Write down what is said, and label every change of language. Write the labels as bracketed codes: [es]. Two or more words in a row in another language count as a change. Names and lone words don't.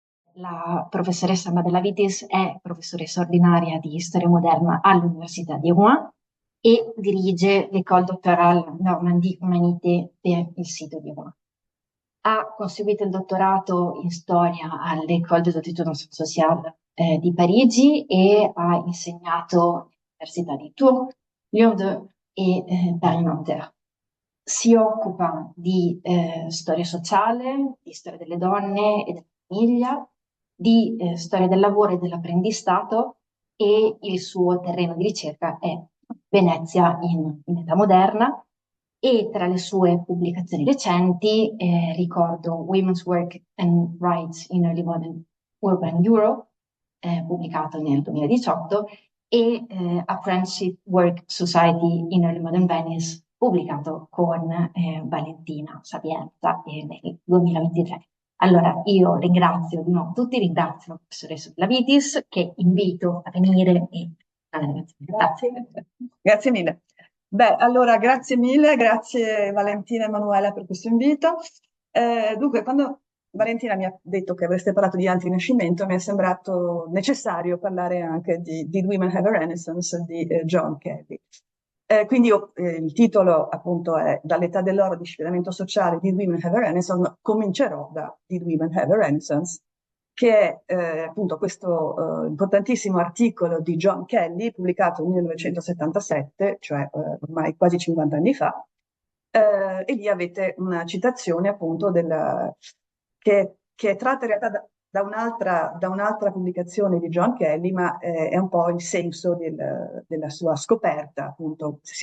[it] La professoressa Madelavitis è professoressa ordinaria di storia moderna all'Università di Rouen e dirige l'École doctorale Normandie Humanité per il sito di Rouen. Ha conseguito il dottorato in storia all'École des études sociales di Parigi e ha insegnato all'Università di Tours, Lyon 2 e Paris-Nanterre. Si occupa di storia sociale, di storia delle donne e della famiglia, di storia del lavoro e dell'apprendistato e il suo terreno di ricerca è Venezia in età moderna e tra le sue pubblicazioni recenti ricordo Women's Work and Rights in Early Modern Urban Europe, pubblicato nel 2018, e Apprenticeship Work Society in Early Modern Venice, pubblicato con Valentina Sapienza nel 2023. Allora, io ringrazio di nuovo tutti, ringrazio la professoressa Blavitis, che invito a venire e alla lezione. Grazie. Grazie mille. Beh, allora grazie mille, grazie Valentina e Emanuela per questo invito. Dunque, quando Valentina mi ha detto che avreste parlato di anti-rinascimento, mi è sembrato necessario parlare anche di Did Women Have a Renaissance di John Kelly. Quindi il titolo appunto è Dall'età dell'oro, disciplinamento sociale, Did Women Have a Renaissance? Comincerò da Did Women Have a Renaissance? Che è appunto questo importantissimo articolo di John Kelly, pubblicato nel 1977, cioè ormai quasi 50 anni fa, e lì avete una citazione appunto che è tratta in realtà da un'altra pubblicazione di John Kelly, ma è un po' il senso della sua scoperta, appunto.